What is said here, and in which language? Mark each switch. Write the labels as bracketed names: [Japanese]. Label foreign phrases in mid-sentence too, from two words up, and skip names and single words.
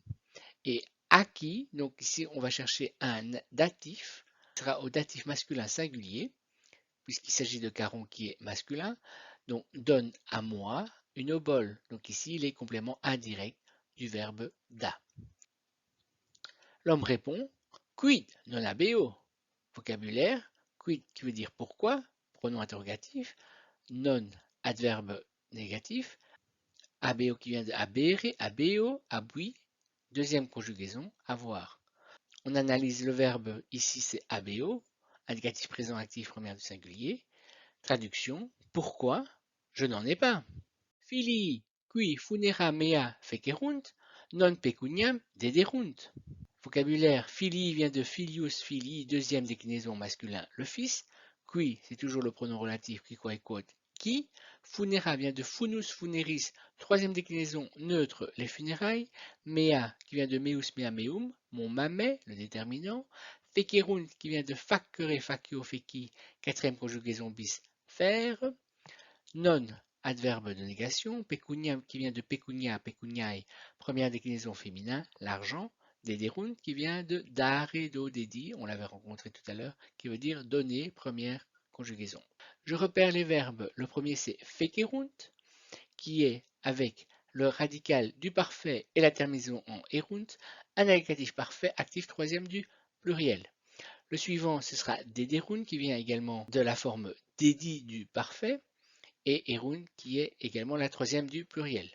[French] Et acquis, donc ici on va chercher un datif, qui sera au datif masculin singulier, puisqu'il s'agit de Caron qui est masculin. Donc donne à moi une obole. Donc ici il est complément indirect du verbe da. L'homme répond [Latin] quid non habeo. [French] Vocabulaire quid qui veut dire pourquoi, pronom interrogatif, non adverbe négatif, habeo qui vient de [Latin] habere, habeo, abui, [French] deuxième conjugaison, avoir. On analyse le verbe, ici c'est habeo, indicatif présent actif première du singulier. Traduction, pourquoi? Je n'en ai pas. [Latin] Filii, qui funera mea fecerunt, non pecuniam dederunt. [French] Vocabulaire, filii vient de [Latin] filius filii, [French] deuxième déclinaison masculin, le fils. Qui, c'est toujours le pronom relatif, qui, quoi et quote, qui. Funera vient de [Latin] funus funeris, [French] troisième déclinaison neutre, les funérailles. Mea, qui vient de [Latin] meus mea meum, [French] mon mamet, le déterminant. Fecerunt qui vient de [Latin] facere, facio, feci, [French] quatrième conjugaison bis, faire. Non, adverbe de négation. Pecuniam qui vient de [Latin] pecunia, pecuniae, [French] première déclinaison féminin, l'argent. Dederunt qui vient de [Latin] dare, do, dedi, [French] on l'avait rencontré tout à l'heure, qui veut dire donner, première conjugaison. Je repère les verbes. Le premier c'est fecerunt, qui est avec le radical du parfait et la terminaison en erunt, un indicatif parfait actif troisième du pluriel. Le suivant, ce sera dederunt, qui vient également de la forme dedi du parfait, et erunt, qui est également la troisième du pluriel.